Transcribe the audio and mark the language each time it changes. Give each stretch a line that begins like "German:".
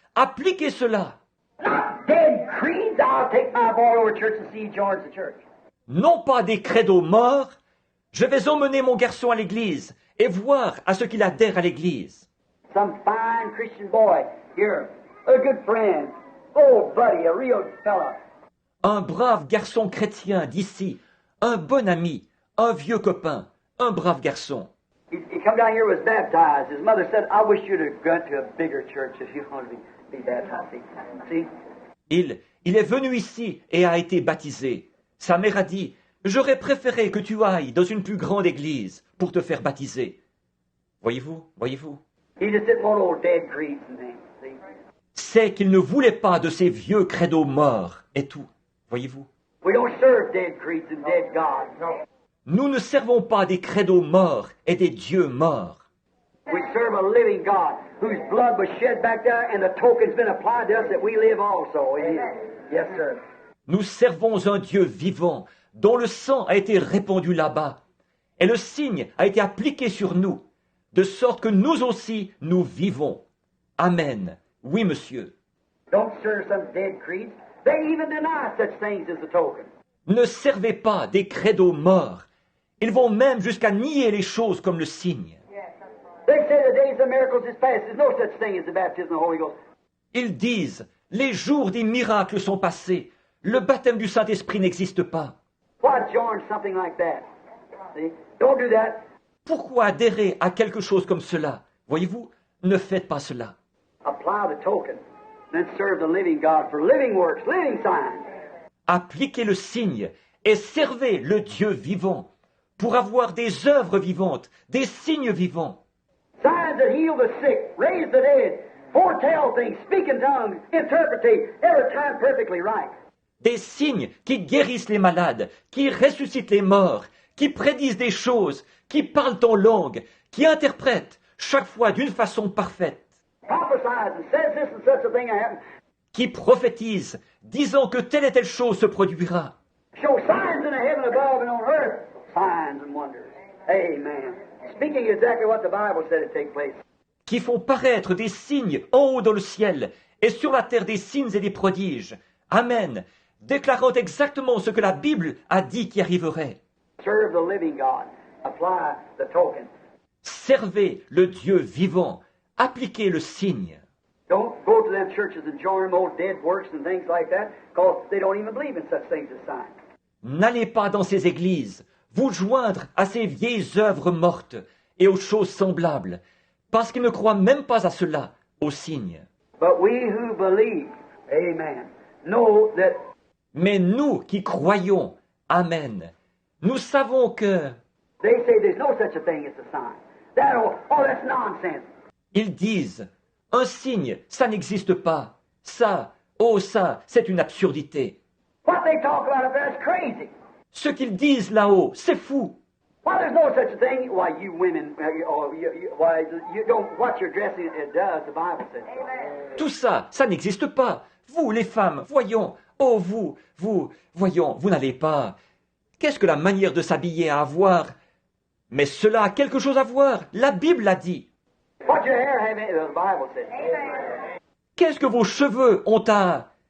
French: Appliquez cela.
English: Not dead creeds. I'll take my boy over to church and see he joins the church.
French: Non pas des credos morts. Je vais emmener mon garçon à l'église et voir à ce qu'il adhère à l'église.
English: Some fine Christian boy here, a good friend, oh buddy, a real fella.
French: Un brave garçon chrétien d'ici, un bon ami, un vieux copain, un brave garçon.
English: He come down here, was baptized. His mother said, I wish you'd have gone to a bigger church if you wanted to be baptized. See?
French: Il est venu ici et a été baptisé. Sa mère a dit, j'aurais préféré que tu ailles dans une plus grande église pour te faire baptiser. Voyez-vous, voyez-vous.
English: He just didn't want old dead creeds and things. See?
French: C'est qu'il ne voulait pas de ces vieux credos morts et tout. Voyez-vous.
English: We don't serve dead creeds and dead gods. No.
French: Nous ne servons pas des credos morts et des dieux morts.
English: We serve a living God whose blood was shed back there and the token's been applied to us that we live also. Yes, sir.
French: Nous servons un Dieu vivant dont le sang a été répandu là-bas et le signe a été appliqué sur nous, de sorte que nous aussi nous vivons. Amen. Oui, monsieur.
English: Don't serve some dead creeds. They even deny such things as a token.
French: Ne servez pas des credos morts. Ils vont même jusqu'à nier les choses comme le signe.
English: They say the days of miracles is past. There's no such thing as the baptism of the Holy Ghost.
French: Ils disent, les jours des miracles sont passés. Le baptême du Saint-Esprit n'existe pas.
English: Why join something like that? See? Don't do that.
French: Pourquoi adhérer à quelque chose comme cela? Voyez-vous, ne faites pas cela.
English: Apply the token. Then serve the living God for living works, living signs.
French: Appliquez le signe et servez le Dieu vivant pour avoir des œuvres vivantes, des signes vivants.
English: Signs that heal the sick, raise the dead, foretell things, speak in tongues, interpretate, every time perfectly right.
French: Des signes qui guérissent les malades, qui ressuscitent les morts, qui prédisent des choses, qui parlent en langue, qui interprètent chaque fois d'une façon parfaite.
English: Prophesies and says this and such a thing will happen.
French: Qui prophétisent, disant que telle et telle chose se produira.
English: Show signs in the heaven above and on earth, signs and wonders. Amen. Speaking exactly what the Bible said would take place.
French: Qui font paraître des signes en haut dans le ciel et sur la terre des signes et des prodiges. Amen. déclarant exactement ce que la Bible a dit qui arriverait.
English: Serve the living God. Apply the token.
French: Servez le Dieu vivant, appliquez le signe.
English: Don't go to them churches and join them old dead works and things like that, because they don't even believe in such things as signs.
French: N'allez pas dans ces églises, vous joindre à ces vieilles œuvres mortes et aux choses semblables, parce qu'ils ne croient même pas à cela, aux signes.
English: But we who believe, amen, know that
French: Mais nous qui croyons, amen, nous savons que
English: they say there's no such a thing as a sign. That's nonsense.
French: ils disent, un signe, ça n'existe pas. Ça, c'est une absurdité.
English: What they talk about up there is crazy.
French: Ce qu'ils disent là-haut, c'est fou.
English: Why, there's no such a thing. Why, you women, why, you don't, what you're dressing, it does, the Bible says.
French: Tout ça, ça n'existe pas. Vous, les femmes, voyons, oh voyons, vous n'allez pas. Qu'est-ce que la manière de s'habiller a à voir? Mais cela a quelque chose à voir. La Bible l'a dit.
English: What your hair have in it, the Bible says.
French: Qu'est-ce que vos cheveux ont à...